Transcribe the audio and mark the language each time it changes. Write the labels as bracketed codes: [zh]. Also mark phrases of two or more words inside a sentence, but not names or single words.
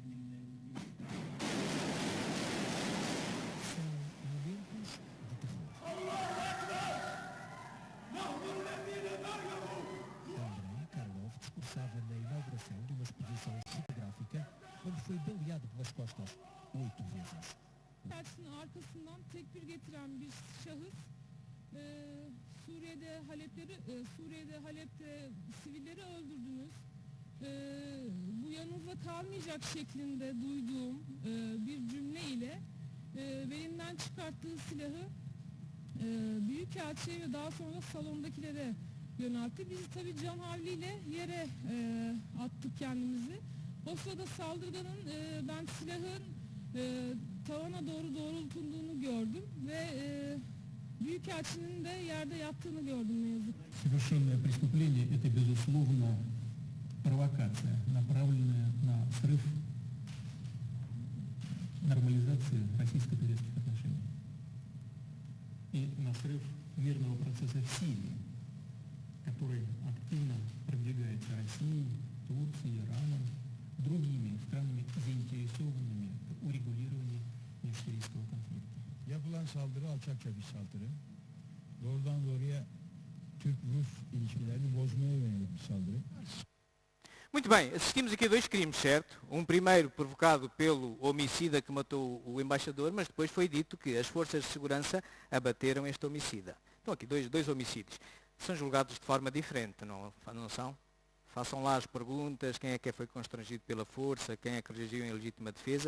[pt] Andrei Karlov discursava na inauguração de uma exposição fotográfica onde foi baleado pelas costas 8 vezes. [tr] Karşısının arkasından tekbir getiren bir şahıs Suriye'de Halep'te sivilleri öldürdünüz. Bu yanınıza kalmayacak şeklinde duyduğum bir cümle ile belinden çıkarttığı silahı Büyükelçi'ye ve daha sonra salondakilere yöneltti. Biz tabii can havliyle yere attık kendimizi. O sırada saldırganın ben silahın tavana doğru doğrultulduğunu gördüm ve Büyükelçinin de yerde yattığını gördüm ne yazık. [ru] Совершенное преступление – это, безусловно, провокация, направленная на срыв нормализации российско-турецких отношений и на срыв мирного процесса в Сирии, который активно продвигается Россией, Турцией, Ираном, другими странами, заинтересованными в урегулировании межсирийского конфликта. [tr] Yapılan saldırı alçakça bir saldırı. Doğrudan doğruya Türk-Rus ilişkilerini bozmaya yönelik bir saldırı. [pt] Muito bem, assistimos aqui a 2 crimes, certo? Um primeiro provocado pelo homicida que matou o embaixador, mas depois foi dito que as forças de segurança abateram este homicida. Então aqui dois homicídios. São julgados de forma diferente, não são? Façam lá as perguntas, quem é que foi constrangido pela força, quem é que reagiu em legítima defesa.